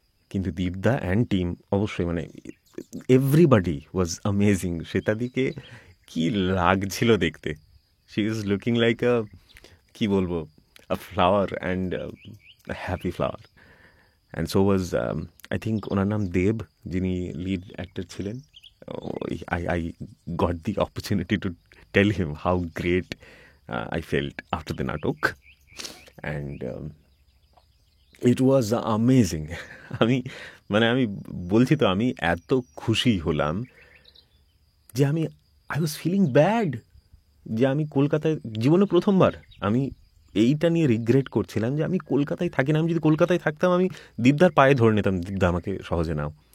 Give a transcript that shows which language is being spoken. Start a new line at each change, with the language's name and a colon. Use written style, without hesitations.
Bangla: কিন্তু
English: দীপদা and team
Bangla: অবশ্যই, মানে
English: Everybody was amazing.
Bangla: শ্বেতাদিকে কি লাগছিল দেখতে,
English: she is looking like
Bangla: কি বলবো,
English: A flower, and happy flower. And so was I think
Bangla: ওনার নাম দেব, যিনি লিড অ্যাক্টর ছিলেন।
English: I got the opportunity to tell him how great I felt after the natok, and it was amazing.
Bangla: আমি বলছি তো, আমি এত খুশি হলাম যে
English: I was feeling bad
Bangla: যে আমি কলকাতায় জীবনে প্রথমবার আমি এইটা নিয়ে রিগ্রেট করছিলাম যে আমি কলকাতায় থাকি না। আমি যদি কলকাতায় থাকতাম আমি দীপদার পায়ে ধরে নিতাম, দীপদা আমাকে সহজে নাও।